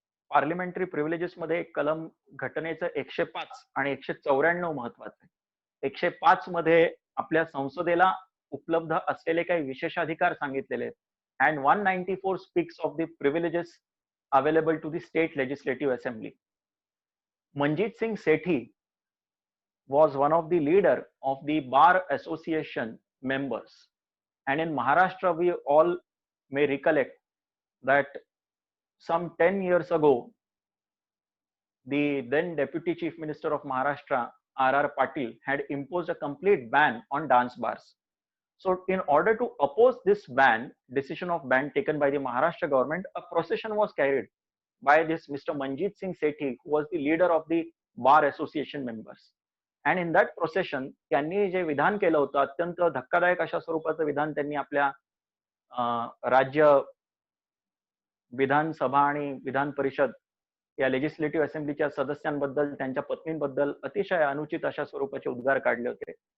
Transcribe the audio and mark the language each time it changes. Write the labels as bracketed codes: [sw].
[mr] Parliamentary privileges मध्ये एक कलम घटनेचं 105 आणि 194 महत्वाचं आहे. 105 मध्ये आपल्या संसदेला उपलब्ध असलेले काही विशेषाधिकार सांगितलेले आहेत. [en] And 194 speaks of the privileges available to the state legislative assembly. Manjeet Singh Sethi was one of the leader of the Bar Association members. And in Maharashtra, we all may recollect that some 10 years ago, the then Deputy Chief Minister of Maharashtra, R.R. Patil, had imposed a complete ban on dance bars. So in order to oppose this ban, decision of ban taken by the Maharashtra government, a procession was carried by this Mr. Manjeet Singh Sethi, who was the leader of the Bar Association members. And in that procession, [mr] त्यांनी जे विधान केलं होतं, अत्यंत धक्कादायक अशा स्वरूपाचं विधान त्यांनी आपल्या राज्य विधानसभा आणि विधान परिषद या लेजिस्लेटिव्ह असेंब्लीच्या सदस्यांबद्दल, त्यांच्या पत्नींबद्दल अतिशय अनुचित अशा स्वरूपाचे उद्गार काढले होते.